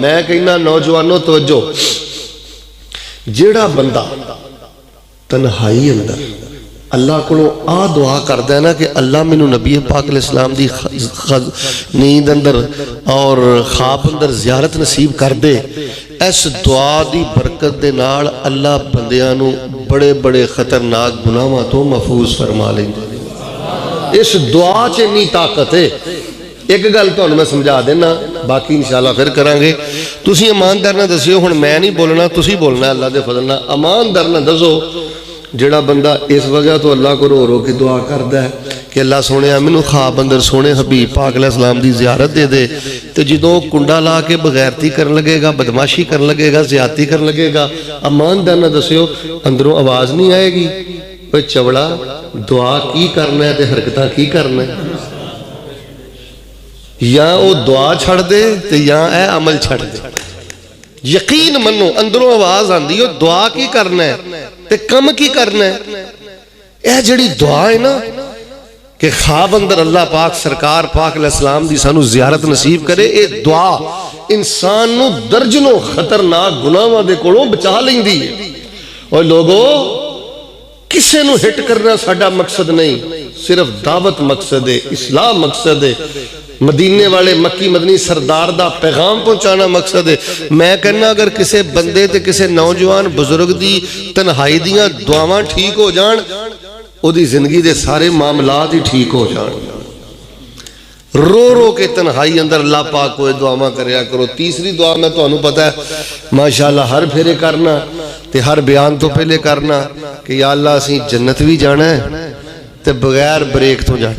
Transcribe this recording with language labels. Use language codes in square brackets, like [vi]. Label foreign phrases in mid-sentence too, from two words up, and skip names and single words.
[pa] میں کہنا نوجوانوں توجہ، جیڑا بندہ تنہائی اندر اللہ کو آ دعا کردہ ہے نا کہ اللہ میں نبی پاک [ar] علیہ السلام [pa] دی نیند اندر اور خواب اندر زیارت نصیب کر دے، اس دعا دی برکت دے نال اللہ بندیاں بڑے بڑے خطرناک گناہاں تو محفوظ فرما لیں گے۔ اس دعا چنی طاقت ہے۔ ایک گل تو میں سمجھا دینا، باقی انشاءاللہ پھر کرانگے۔ تسی ایماندار نہ دسیو، ہن میں نہیں بولنا، تسی بولنا ہے اللہ دے فضل نہ، ایماندار نہ دسو جڑا بندہ اس وجہ تو اللہ کو رو رو کی دعا کردہ ہے کہ اللہ سونے امینو خواب اندر سونے حبیب پاک [ar] علیہ السلام [pa] دی زیارت دے دے، تو جدوں کنڈا لا کے بغیرتی کرن لگے گا، بدماشی کرن لگے گا، زیادتی کرن لگے گا، ایماندار نہ دسیو اندروں آواز نہیں آئے گی، کوئی چوڑا دعا کی کرنا ہے تے حرکتاں کی کرنا ہے. یا وہ دعا چھڑ دے تے یا اے عمل چھڑ دے. یقین منو اندروں آواز آندی ہو دعا کی کرنا ہے تے کم کی کرنا ہے. اے جڑی دعا ہے نا کہ خواب اندر اللہ پاک سرکار پاک [ar] علیہ السلام [pa] دی سانو زیارت نصیب کرے, اے دعا انسان نو درجنوں خطرناک گناہاں دے کولوں بچا لیندی ہے. اور لوگو کسے نو ہٹ کرنا ساڈا مقصد نہیں, صرف دعوت مقصد ہے, اصلاح مقصد ہے, مدینے والے مکی مدنی سردار دا پیغام پہنچانا مقصد ہے. میں کہنا اگر کسے بندے تے کسے نوجوان بزرگ دی تنہائی دیاں دعاواں ٹھیک ہو جان, او دی زندگی دے سارے معاملات ہی ٹھیک ہو جان. رو رو کے تنہائی اندر اللہ پاک کو دعاواں کریا کرو. تیسری دعا میں تو انہوں پتہ ہے ماشاءاللہ ہر پھیرے کرنا تے ہر بیان تو پہلے کرنا کہ یا اللہ اسی جنت بھی جانا ہے تے بغیر بریک تو جانا.